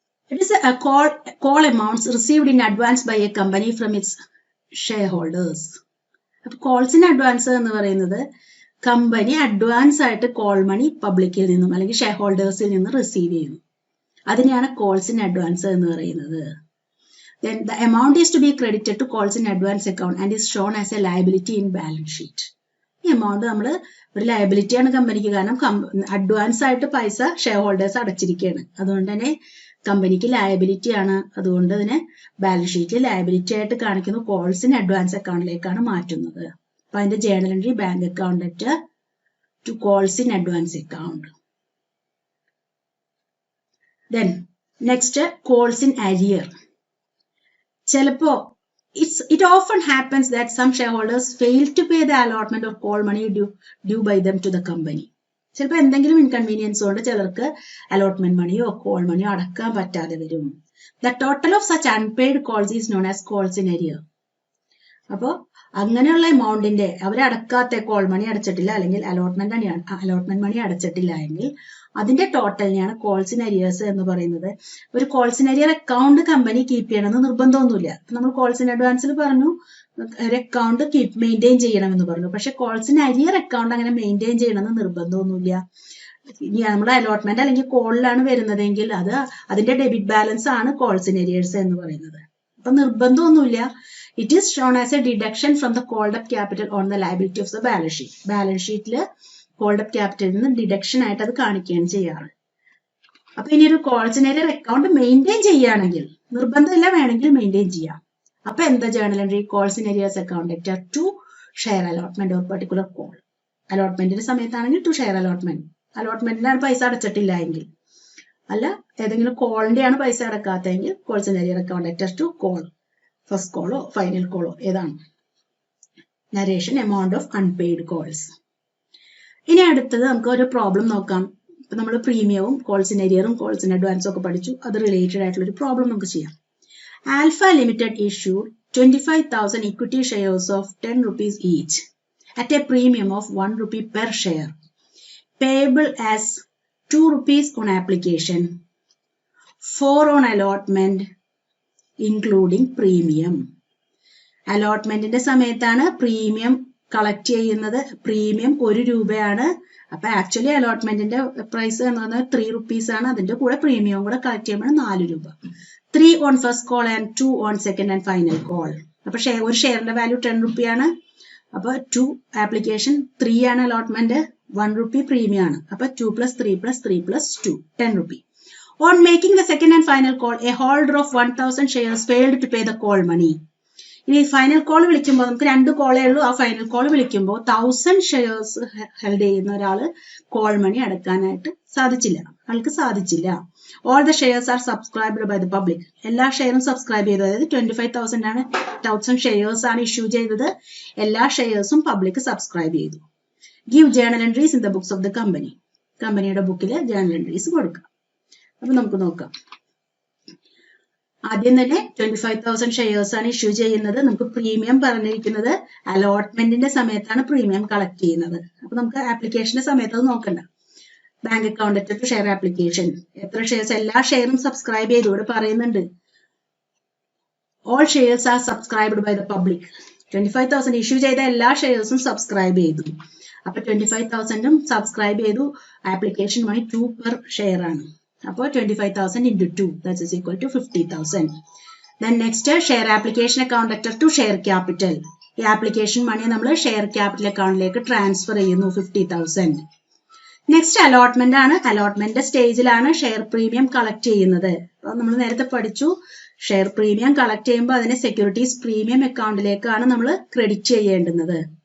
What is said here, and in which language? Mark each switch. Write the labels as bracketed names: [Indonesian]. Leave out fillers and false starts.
[English] It is a call amounts received in advance by a company from its shareholders. [Malayalam] Calls in advance എന്ന് പറയുന്നത് company advance ആയിട്ട് call money പബ്ലിക്കിൽ നിന്നും അല്ലെങ്കിൽ share ഹോൾഡേഴ്സിൽ നിന്ന് receive ചെയ്യുന്നു. അതിനെയാണ് കോൾസ് ഇൻ അഡ്വാൻസ് എന്ന് പറയുന്നത്. [English] Then the amount is to be credited to calls in advance account and is shown as a liability in balance sheet. [Malayalam] ഈ എമൗണ്ട് നമ്മൾ ഒരു ലയബിലിറ്റിയാണ് കമ്പനിക്ക്, കാരണം അഡ്വാൻസ് ആയിട്ട് പൈസ ഷെയർ ഹോൾഡേഴ്സ് അടച്ചിരിക്കുകയാണ്. അതുകൊണ്ട് തന്നെ കമ്പനിക്ക് ലയബിലിറ്റി ആണ്. അതുകൊണ്ട് തന്നെ ബാലൻസ് ഷീറ്റിൽ ലയബിലിറ്റി ആയിട്ട് കാണിക്കുന്നു, കോൾസ് ഇൻ അഡ്വാൻസ് അക്കൗണ്ടിലേക്കാണ് മാറ്റുന്നത്. അപ്പൊ അതിന്റെ journal entry [English] Bank account to calls in advance account. Then next calls in arrear. [Malayalam] ചിലപ്പോ [English] it often happens that some shareholders fail to pay the allotment or call money due by them to the company. [Malayalam] ചിലപ്പോൾ എന്തെങ്കിലും inconvenience കൊണ്ട് ചിലർക്ക് allotment മണിയോ call മണിയോ അടക്കാൻ പറ്റാതെ വരും. [English] The total of such unpaid calls is known as calls in arrear. [Malayalam] അപ്പോൾ അങ്ങനെയുള്ള എമൗണ്ടിന്റെ അവരടക്കാത്ത call money അടച്ചിട്ടില്ല അല്ലെങ്കിൽ അലോട്ട്മെന്റ് മണി അടച്ചിട്ടില്ല എങ്കിൽ അതിന്റെ ടോട്ടലിനെയാണ് കോൾസ് ഇൻ അരിയേഴ്സ് എന്ന് പറയുന്നത്. ഒരു calls in arrear account company keep ചെയ്യണമെന്ന് നിർബന്ധമൊന്നുമില്ല. നമ്മൾ കോൾസ് ഇൻ അഡ്വാൻസിൽ പറഞ്ഞു ഒരു അക്കൗണ്ട് മെയിൻറ്റെയിൻ ചെയ്യണമെന്ന് പറഞ്ഞു. പക്ഷെ കോൾസ് ഇൻ അരിയർ അക്കൗണ്ട് അങ്ങനെ മെയിൻറ്റെയിൻ ചെയ്യണമെന്ന് നിർബന്ധമൊന്നുമില്ല. ഇനി നമ്മുടെ അലോട്ട്മെന്റ് അല്ലെങ്കിൽ കോളിലാണ് വരുന്നതെങ്കിൽ അതിന്റെ ഡെബിറ്റ് ബാലൻസ് ആണ് കോൾസ് ഇൻ അരിയേഴ്സ് എന്ന് പറയുന്നത്. അപ്പൊ നിർബന്ധമൊന്നുമില്ല. [English] It is shown as a deduction from the called up capital on the liability of the balance sheet. [Malayalam] Balance ഷീറ്റിൽ കോൾഡ് അപ്പ് ക്യാപിറ്റലിൽ നിന്ന് ഡിഡക്ഷൻ ആയിട്ട് അത് കാണിക്കുകയാണ് ചെയ്യാറ്. അപ്പൊ ഇനി ഒരു calls in arrear account maintain ചെയ്യുകയാണെങ്കിൽ, നിർബന്ധമില്ല, വേണമെങ്കിൽ മെയിൻറ്റെയിൻ ചെയ്യാം. അപ്പൊ എന്താ journal entry? [English] Calls in arrears account to share allotment or particular call. [Malayalam] അലോട്ട്മെന്റിന്റെ സമയത്താണെങ്കിൽ ടു ഷെയർ അലോട്ട്മെന്റിനാണ് പൈസ അടച്ചിട്ടില്ല എങ്കിൽ, അല്ല ഏതെങ്കിലും കോളിന്റെയാണ് പൈസ അടക്കാത്തതെങ്കിൽ [English] calls in arrear account to call, [Malayalam] first കോളോ final കോളോ ഏതാണ്. [English] Narration amount of unpaid calls. [Malayalam] ഇനി അടുത്തത് നമുക്ക് ഒരു പ്രോബ്ലം നോക്കാം. ഇപ്പൊ നമ്മൾ പ്രീമിയവും കോൾസ് ഇൻ അരിയറും കോൾസ് ഇൻ അഡ്വാൻസും ഒക്കെ പഠിച്ചു. അത് റിലേറ്റഡ് ആയിട്ടുള്ള ഒരു പ്രോബ്ലം നമുക്ക് ചെയ്യാം. [English] Alpha limited issued 25,000 equity shares of 10 rupees each at a premium of 1 rupee per share, payable as 2 rupees on application, 4 on allotment, including premium. [Malayalam] അലോട്ട്മെന്റിന്റെ സമയത്താണ് പ്രീമിയം കളക്ട് ചെയ്യുന്നത്. Premium 1 രൂപയാണ്. അപ്പൊ ആക്ച്വലി അലോട്ട്മെന്റിന്റെ പ്രൈസ് എന്ന് പറഞ്ഞാൽ 3 rupees ആണ്. അതിന്റെ കൂടെ പ്രീമിയം കൂടെ കളക്ട് ചെയ്യുമ്പോൾ 4 രൂപ. [English] 3 on first call and 2 on second and final call. [Malayalam] അപ്പൊ ഒരു ഷെയറിന്റെ വാല്യൂ 10 rupee ആണ്. അപ്പൊ 2 ആപ്ലിക്കേഷൻ, 3 ആണ് അലോട്ട്മെന്റ്, 1 rupee പ്രീമിയം ആണ്. [English] അപ്പൊ 2 plus 3 plus 3 plus 2, 10 rupee. On making the second and final call, a holder of 1,000 shares failed to pay the call money. [Malayalam] ഇനി final call വിളിക്കുമ്പോൾ നമുക്ക് 2 കോളേ ഉള്ളൂ. ആ ഫൈനൽ കോൾ വിളിക്കുമ്പോൾ 1000 ഷെയർസ് ഹെൽഡ് ചെയ്യുന്ന ഒരാള് കോൾ മണി അടക്കാനായിട്ട് ആൾക്ക് സാധിച്ചില്ല. [English] All the shares are subscribed by the public. [Malayalam] എല്ലാ ഷെയറും സബ്സ്ക്രൈബ് ചെയ്തു. അതായത് 25,000 ഷെയർസ് ആണ് ഇഷ്യൂ ചെയ്തത്. എല്ലാ ഷെയർസും പബ്ലിക് സബ്സ്ക്രൈബ് ചെയ്തു. [English] Give journal entries in the books of the company. [Malayalam] കമ്പനിയുടെ ബുക്കിൽ ജേണൽ എൻട്രീസ് കൊടുക്കാം. അപ്പൊ നമുക്ക് നോക്കാം. ആദ്യം തന്നെ 25,000 ഷെയർസ് ആണ് ഇഷ്യൂ ചെയ്യുന്നത്. നമുക്ക് പ്രീമിയം പറഞ്ഞിരിക്കുന്നത് അലോട്ട്മെന്റിന്റെ സമയത്താണ് പ്രീമിയം കളക്ട് ചെയ്യുന്നത്. അപ്പൊ നമുക്ക് ആപ്ലിക്കേഷന്റെ സമയത്ത് അത് നോക്കണ്ട. [English] bank account to share application, [Malayalam] എത്ര ഷെയർസ്, എല്ലാ ഷെയറും സബ്സ്ക്രൈബ് ചെയ്തു. ഇവിടെ പറയുന്നുണ്ട് [English] All shares are subscribed by the public. [Malayalam] 25,000 issue ചെയ്ത എല്ലാ ഷെയർസും സബ്സ്ക്രൈബ് ചെയ്തു. അപ്പൊ 25,000ഉം സബ്സ്ക്രൈബ് ചെയ്തു. ആപ്ലിക്കേഷൻ മണി 2 per ഷെയർ ആണ്. [English] അപ്പോൾ 25,000 into 2, that is equal to 50,000. Then next, share application account letter to share capital. [Malayalam] ഈ ആപ്ലിക്കേഷൻ മണി നമ്മൾ ഷെയർ ക്യാപിറ്റൽ അക്കൗണ്ടിലേക്ക് ട്രാൻസ്ഫർ ചെയ്യുന്നു, 50,000. നെക്സ്റ്റ് അലോട്ട്മെന്റ് ആണ്. അലോട്ട്മെന്റ് സ്റ്റേജിലാണ് ഷെയർ പ്രീമിയം കളക്ട് ചെയ്യുന്നത്. അപ്പൊ നമ്മൾ നേരത്തെ പഠിച്ചു, ഷെയർ പ്രീമിയം കളക്ട് ചെയ്യുമ്പോൾ അതിനെ സെക്യൂരിറ്റീസ് പ്രീമിയം അക്കൗണ്ടിലേക്കാണ് നമ്മൾ ക്രെഡിറ്റ് ചെയ്യേണ്ടുന്നത്.